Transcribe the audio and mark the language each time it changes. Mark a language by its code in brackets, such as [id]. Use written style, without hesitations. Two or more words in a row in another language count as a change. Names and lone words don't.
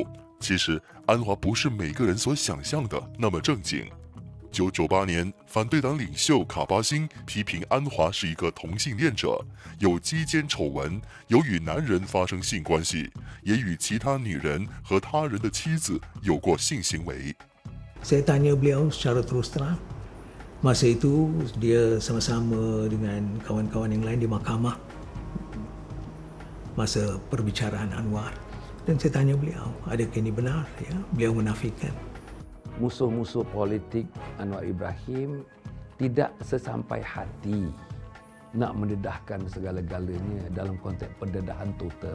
[zh] 其实，安华不是每个人所想象的那么正经。1998年，反对党领袖卡巴辛批评安华是一个同性恋者，有鸡奸丑闻，有与男人发生性关系，也与其他女人和他人的妻子有过性行为。 [ms] Saya tanya beliau secara terus terang. Masa itu dia sama-sama dengan kawan-kawan yang lain di mahkamah masa perbicaraan Anwar. Dan saya tanya beliau, adakah ini benar? Ya, beliau menafikan. Musuh-musuh politik Anwar Ibrahim tidak sesampai hati nak mendedahkan segala-galanya dalam konteks pendedahan total.